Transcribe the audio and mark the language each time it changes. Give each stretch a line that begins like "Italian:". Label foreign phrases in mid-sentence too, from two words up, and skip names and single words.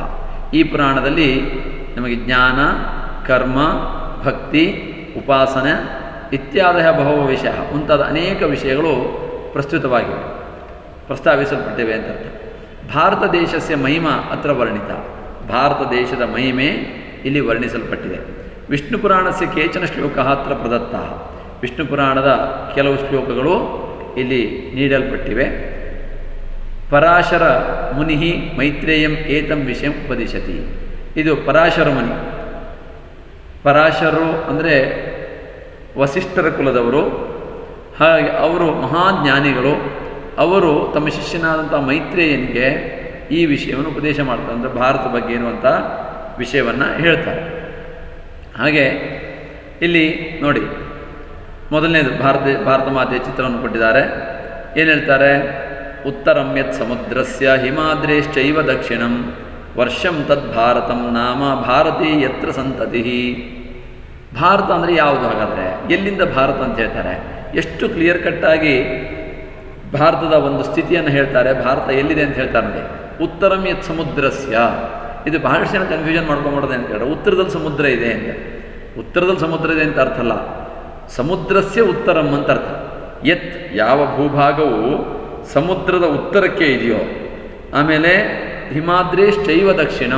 Kannada: ಈ ಪುರಾಣದಲ್ಲಿ ನಮಗೆ ಜ್ಞಾನ, ಕರ್ಮ, ಭಕ್ತಿ, ಉಪಾಸನೆ
Sanskrit: ಇತ್ಯಾದಯ ಬಹವೋ ವಿಷಯ
Kannada: ಮುಂತಾದ ಅನೇಕ ವಿಷಯಗಳು ಪ್ರಸ್ತುತವಾಗಿವೆ, ಪ್ರಸ್ತಾವಿಸಲ್ಪಟ್ಟಿವೆ ಅಂತ ಅರ್ಥ.
Sanskrit: ಭಾರತ ದೇಶಸ್ಯ ಮಹಿಮಾ ಅತ್ರ ವರ್ಣಿತ.
Kannada: ಭಾರತ ದೇಶದ ಮಹಿಮೆ ಇಲ್ಲಿ ವರ್ಣಿಸಲ್ಪಟ್ಟಿದೆ.
Sanskrit: ವಿಷ್ಣು ಪುರಾಣಸ್ಯ ಕೇಚನ ಶ್ಲೋಕ ಅತ್ರ ಪ್ರದತ್ತ.
Kannada: ವಿಷ್ಣು ಪುರಾಣದ ಕೆಲವು ಶ್ಲೋಕಗಳು ಇಲ್ಲಿ ನೀಡಲ್ಪಟ್ಟಿವೆ.
Sanskrit: ಪರಾಶರ ಮುನಿ ಮೈತ್ರೇಯಂ ಏತಂ ವಿಷಯಂ ಉಪದಿಶತಿ.
Kannada: ಇದು ಪರಾಶರ ಮುನಿ. ಪರಾಶರರು ಅಂದರೆ ವಸಿಷ್ಠರ ಕುಲದವರು. ಹಾಗೆ ಅವರು ಮಹಾಜ್ಞಾನಿಗಳು. ಅವರು ತಮ್ಮ ಶಿಷ್ಯನಾದಂಥ ಮೈತ್ರೇಯನಿಗೆ ಈ ವಿಷಯವನ್ನು ಉಪದೇಶ ಮಾಡ್ತಾರೆ. ಅಂದರೆ ಭಾರತ ಬಗ್ಗೆ ಇರುವಂಥ ವಿಷಯವನ್ನು ಹೇಳ್ತಾರೆ. ಹಾಗೆ ಇಲ್ಲಿ ನೋಡಿ, ಮೊದಲನೇದು ಭಾರತ ಮಾತೆಯ ಚಿತ್ರವನ್ನು ಕೊಟ್ಟಿದ್ದಾರೆ. ಏನು ಹೇಳ್ತಾರೆ?
Sanskrit: ಉತ್ತರಂ ಯತ್ ಸಮುದ್ರಸ್ಯ ಹಿಮಾದ್ರೇಶ್ಚೈವ ದಕ್ಷಿಣಂ ವರ್ಷಂ ತದ್ ಭಾರತಂ ನಾಮ ಭಾರತೀ ಯತ್ರ ಸಂತತಿ.
Kannada: ಭಾರತ ಅಂದರೆ ಯಾವುದು? ಹಾಗಾದರೆ ಎಲ್ಲಿಂದ ಭಾರತ ಅಂತ ಹೇಳ್ತಾರೆ? ಎಷ್ಟು
English: clear cut ಆಗಿ
Kannada: ಭಾರತದ ಒಂದು ಸ್ಥಿತಿಯನ್ನು ಹೇಳ್ತಾರೆ. ಭಾರತ ಎಲ್ಲಿದೆ ಅಂತ ಹೇಳ್ತಾರೆ ನೋಡಿ.
Sanskrit: ಉತ್ತರಂ ಯತ್ ಸಮುದ್ರಸ್ಯ.
Kannada: ಇದು ಬಹಳಷ್ಟು ಜನ ಕನ್ಫ್ಯೂಷನ್ ಮಾಡ್ಕೊಂಡ್ಬಿಡೋದು ಅಂತ ಹೇಳಿದ್ರೆ, ಉತ್ತರದಲ್ಲಿ ಸಮುದ್ರ ಇದೆ ಅಂತ. ಉತ್ತರದಲ್ಲಿ ಸಮುದ್ರ ಇದೆ ಅಂತ ಅರ್ಥ ಅಲ್ಲ,
Sanskrit: ಸಮುದ್ರಸ್ಯ ಉತ್ತರಂ
Kannada: ಅಂತ ಅರ್ಥ. ಯತ್ ಯಾವ ಭೂಭಾಗವು ಸಮುದ್ರದ ಉತ್ತರಕ್ಕೆ ಇದೆಯೋ.
Sanskrit: ಆಮೇಲೆ ಹಿಮಾದ್ರೇಶ್ಚೈವ ದಕ್ಷಿಣಂ.